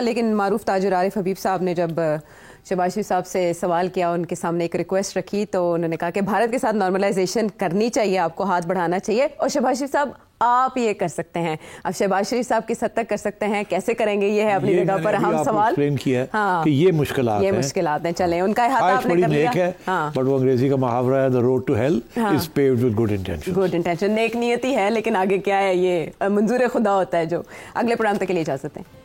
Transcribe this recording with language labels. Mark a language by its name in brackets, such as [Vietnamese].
[Urdu] لیکن معروف تاجر عارف حبیب صاحب نے جب شہباز شریف صاحب سے سوال کیا، ان کے سامنے ایک ریکویسٹ رکھی، تو انہوں نے کہا کہ بھارت کے ساتھ نارملائزیشن کرنی چاہیے، آپ کو ہاتھ بڑھانا چاہیے. اور شہباز شریف صاحب آپ یہ کر سکتے ہیں. اب شہباز شریف صاحب کس حد تک کر سکتے ہیں، کیسے کریں گے، یہ ہے اپنی جگہ پر اہم سوال. کہ یہ مشکلات ہیں. چلیں ان کا ہاتھ آپ نے کر لیا. بٹ وہ انگریزی کا محاورہ ہے، [English] the road to hell is paved with good intentions. [Urdu] Good intention, نیک نیتی ہے، لیکن آگے کیا ہے یہ منظور خدا ہوتا ہے. جو اگلے پروگرام تک کے لیے اجازت ہے.